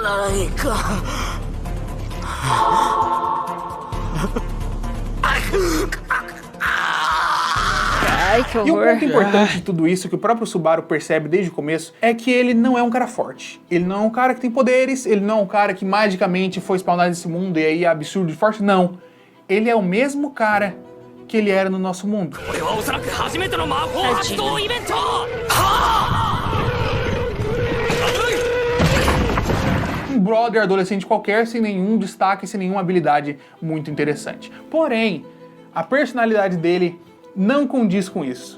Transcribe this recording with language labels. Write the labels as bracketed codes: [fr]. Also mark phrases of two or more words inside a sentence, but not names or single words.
[pt] Ai, que E o horror. ponto importante de tudo isso, que o próprio Subaru percebe desde o começo, é que ele não é um cara forte. Ele não é um cara que tem poderes, ele não é um cara que magicamente foi spawnado nesse mundo e aí é absurdo de forte, não. Ele é o mesmo cara que ele era no nosso mundo. [ja] これはおそらく初めての魔法発動イベント。 [pt] Um brother adolescente qualquer, sem nenhum destaque, sem nenhuma habilidade muito interessante. Porém, a personalidade dele não condiz com isso.